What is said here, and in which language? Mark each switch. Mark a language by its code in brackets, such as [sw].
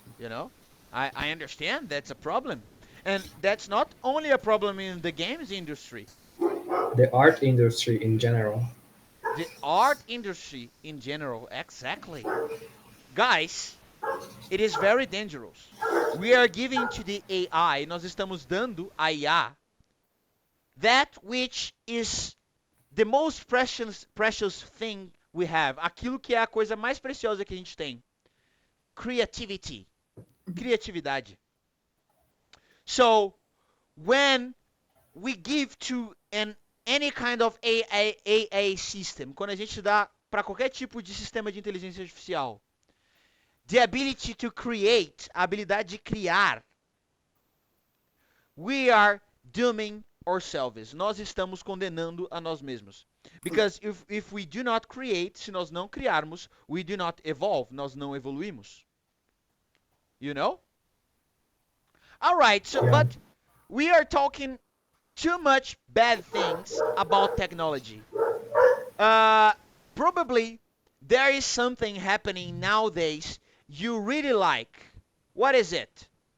[en] You know, I understand that's a problem, and that's not only a problem in the games industry. The art industry in general. The art industry in general, exactly. Guys, it is very dangerous. We are giving to the AI, [pt] nós estamos dando a IA [en] that which is the most precious thing we have, [pt] aquilo que é a coisa mais preciosa que a gente tem, [en] creativity, [pt] criatividade. [en] So, when we give to an any kind of AI system, [pt] quando a gente dá para qualquer tipo de sistema de inteligência artificial, [en] the ability to create, [pt] a habilidade de criar, [en] we are dooming ourselves. [pt] Nós estamos condenando a nós mesmos. [en] Because if we do not create, [pt] se nós não criarmos, [en] we do not evolve, [pt] nós não evoluímos. [en] You know? All right, so Yeah, but we are talking too much bad things about technology. Uh, Probably there is something happening nowadays you really like. What is it?